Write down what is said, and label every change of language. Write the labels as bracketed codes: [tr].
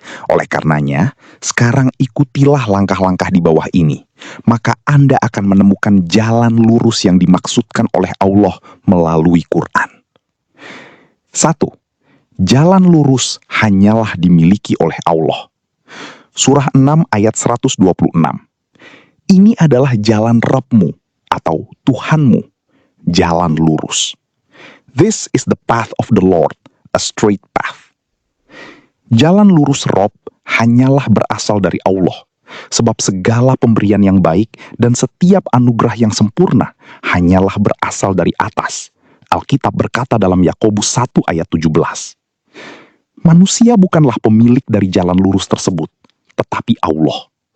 [id] Oleh karenanya, sekarang ikutilah langkah-langkah di bawah ini, maka Anda akan menemukan jalan lurus yang dimaksudkan oleh Allah melalui Quran. 1. Jalan lurus hanyalah dimiliki oleh Allah. Surah 6 ayat 126. Ini adalah jalan Rabbmu atau Tuhanmu, jalan lurus. [en] This is the path of the Lord, a straight path. [id] Jalan lurus Rabb hanyalah berasal dari Allah, sebab segala pemberian yang baik dan setiap anugerah yang sempurna hanyalah berasal dari atas. Alkitab berkata dalam Yakobus 1 ayat 17. Manusia bukanlah pemilik dari jalan lurus tersebut, tetapi Allah.